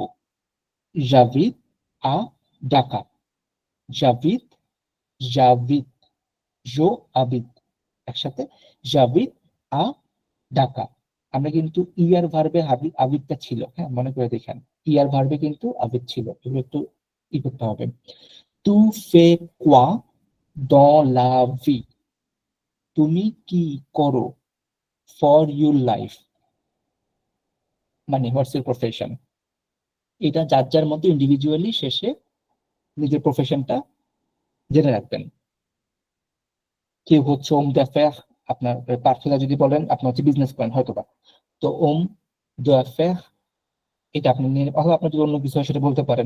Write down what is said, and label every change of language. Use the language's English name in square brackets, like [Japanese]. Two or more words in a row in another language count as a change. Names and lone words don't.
[French] j'habite à Dhaka, j'habite, j'habite, je habite, একসাথে j'habite à Dhaka। [Bangla] আমরা কিন্তু ইয়ার ভার্বে আবিদটা ছিল, হ্যাঁ মনে করে দেখেন, ইয়ার ভার্বে কিন্তু আবিদ ছিল, এগুলো একটু ই করতে হবে। [French] tu fais quoi dans la vie, [Bangla] তুমি কি করো, [English] for your life, [Bangla] মানে [English] what's your profession. [Bangla] এটা যার যার মধ্যে ইন্ডিভিজুয়ালি শেষে নিজের প্রফেশনটা জেনে রাখবেন। কেউ হচ্ছে [French] homme d'affaires, [Bangla] আপনার পার্থদা যদি বলেন আপনি হচ্ছে বিজনেস করেন হয়তোবা, তো [French] homme d'affaires [Bangla] এটা আপনি নিয়ে, অথবা আপনার যদি অন্য কিছু হয় সেটা বলতে পারেন।